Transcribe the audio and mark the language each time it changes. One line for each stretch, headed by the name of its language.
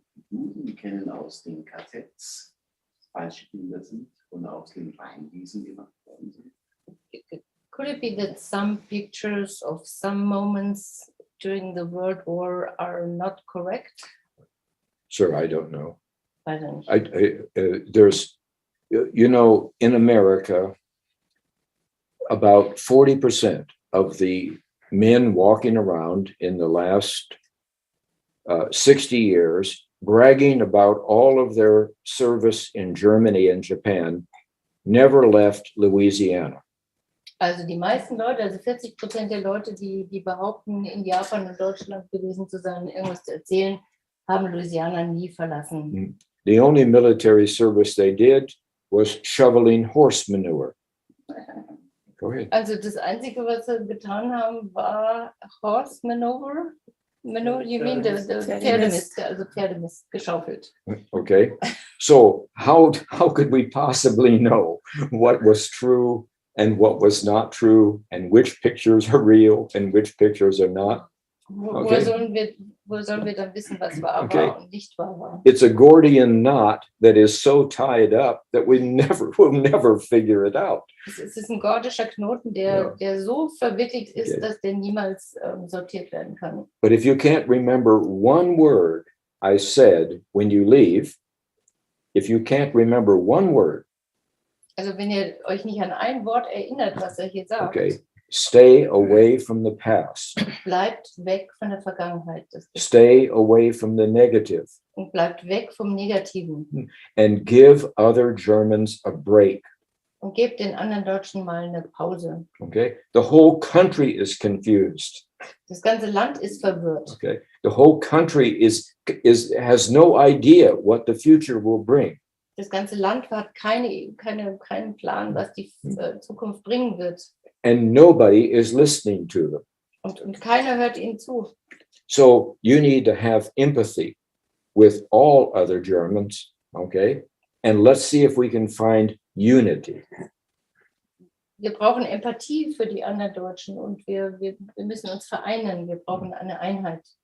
German: Juden kennen aus den KZs falsche Bilder sind und aus den Weinwiesen gemacht worden sind.
English: Could it be that some pictures of some moments during the World War are not correct? Sir, I don't know. I don't. There's, you know, in America, about 40% of the men walking around in the last 60 years bragging about all of their service in Germany and Japan never left Louisiana.
German: Also die meisten Leute, also 40% der Leute, die behaupten, in Japan und Deutschland gewesen zu sein, irgendwas zu erzählen, haben Louisiana nie verlassen.
English: The only military service they did was shoveling horse manure. Go ahead.
German: Also das Einzige, was sie getan haben, war
English: Horse Maneuver. Maneuver, you mean the
German: Pferdemist, also Pferdemist geschaufelt.
English: Okay, so how could we possibly know what was true and what was not true, and which pictures are real and which pictures are not?
German: Wo sollen wir dann wissen, was wahr war und nicht wahr war?
English: It's a Gordian knot that is so tied up that we'll never figure it out.
German: Es ist ein gordischer Knoten, der so verwickelt ist, dass der niemals sortiert werden kann.
English: But if you can't remember one word I said when you leave, if you can't remember one word,
German: also wenn ihr euch nicht an ein Wort erinnert, was er hier sagt,
English: okay, stay away from the past.
German: Bleibt weg von der Vergangenheit.
English: Stay away from the negative.
German: Und bleibt weg vom Negativen.
English: And give other Germans a break.
German: Und gebt den anderen Deutschen mal eine Pause.
English: Okay, the whole country is confused.
German: Das ganze Land ist verwirrt.
English: Okay, the whole country has no idea what the future will bring.
German: Das ganze Land hat keinen Plan, was die Zukunft bringen wird.
English: And nobody is listening to them.
German: Und keiner hört ihnen zu.
English: So you need to have empathy with all other Germans, okay? And let's see if we can find unity.
German: Wir brauchen Empathie für die anderen Deutschen und wir müssen uns vereinen. Wir brauchen eine Einheit.